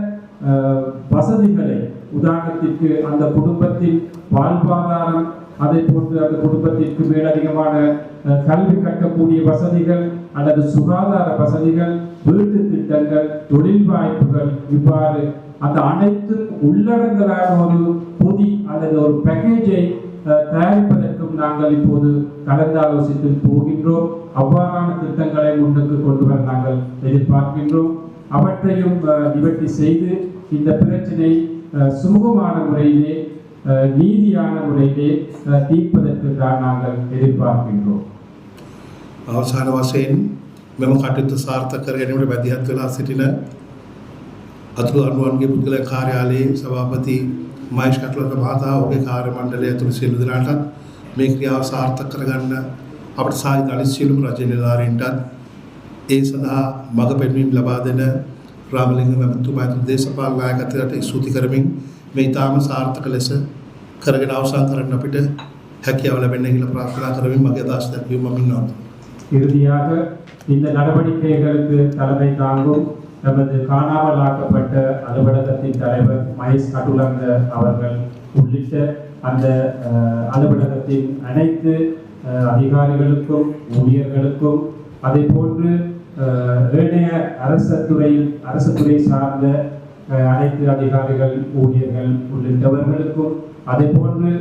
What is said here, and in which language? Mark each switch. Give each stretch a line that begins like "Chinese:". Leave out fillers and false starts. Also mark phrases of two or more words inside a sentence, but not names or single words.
Tamil: வசதிகளை, உதாரணத்திற்கு அந்த குடும்பத்தின் வாழ்வாதாரம், அதை போன்று அந்த குடும்பத்திற்கு மேலதிகமான கல்வி கற்கக்கூடிய வசதிகள் அல்லது சுகாதார வசதிகள், வீட்டு திட்டங்கள், தொழில் வாய்ப்புகள், இவ்வாறு அந்த அனைத்தும் உள்ளடங்கலான ஒரு பொதி அல்லது ஒரு பேக்கேஜை தயாரிப்பதற்கும் நாங்கள் இப்போது கலந்தாலோசித்து போகின்றோம். அவ்வாறான திட்டங்களை முன்னுக்கு கொண்டு வர நாங்கள் எதிர்பார்க்கின்றோம். அவற்றையும் நிவர்த்தி செய்து இந்த பிரச்சனை சுமூகமான முறையிலே, நீதியான முறையிலே தீர்ப்பதற்கு தான் நாங்கள் எதிர்பார்க்கின்றோம்.
Sinhala: අවසාන වශයෙන් මෙම කටයුතු සාර්ථක කර ගැනීමට මැදිහත් වෙලා සිටින අතුරුදහන්වන්ගේ පුද්ගල කාර්යාලයේ සභාපති මහේෂ් කටුලක මහතා, ඔහුගේ කාර්ය මණ්ඩලය ඇතුළු සියලු දෙනාටත් මේ ක්‍රියාව සාර්ථක කරගන්න අපට සහාය අනිත් සියලුම රජ නිලධාරීන්ටත් ඒ සඳහා මඟ පෙන්වීම ලබා දෙන රාමලිංග මැතිතුමා ඇතුළු දේශපාලන නායකත්වයට ස්තුති කරමින් මේ ඉතාම සාර්ථක ලෙස කරගෙන අවසන් කරන්න අපිට හැකියාව ලැබෙන්න කියලා ප්‍රාර්ථනා කරමින් මගේ අදහස් දැක්වීම මම ඉන්නවා.
Tamil: இறுதியாக இந்த நடவடிக்கைகளுக்கு தலைமை தாங்கும் நமது காணாமலாக்கப்பட்ட அலுவலகத்தின் தலைவர் மகேஷ் கட்டுலங்க அவர்கள் உள்ளிட்ட அந்த அலுவலகத்தின் அனைத்து அதிகாரிகளுக்கும் ஊழியர்களுக்கும், அதே போன்று ஏனைய அரசு துறை சார்ந்த அனைத்து அதிகாரிகள் ஊழியர்கள் உள்ளிட்டவர்களுக்கும், அதே போன்று